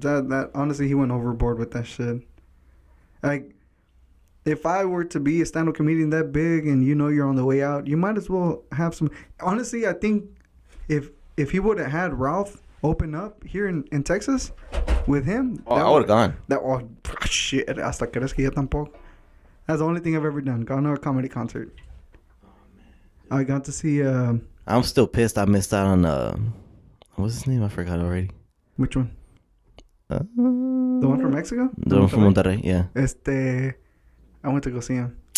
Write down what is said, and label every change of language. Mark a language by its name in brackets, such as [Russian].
[English] That honestly, he went overboard with that shit. Like, if I were to be a stand-up comedian that big and you know you're on the way out, you might as well have some. Honestly, I think if he would have had Ralph open up here in Texas with him, I would have gone. [Spanish] Shit, hasta crees que yo tampoco. [English] That's the only thing I've ever done. Gone to a comedy concert. Oh, man. I got to see. I'm still pissed. I missed out on what's his name? I forgot already. Which one? The one from Mexico? The one from Monterrey. Yeah. I went to go see him.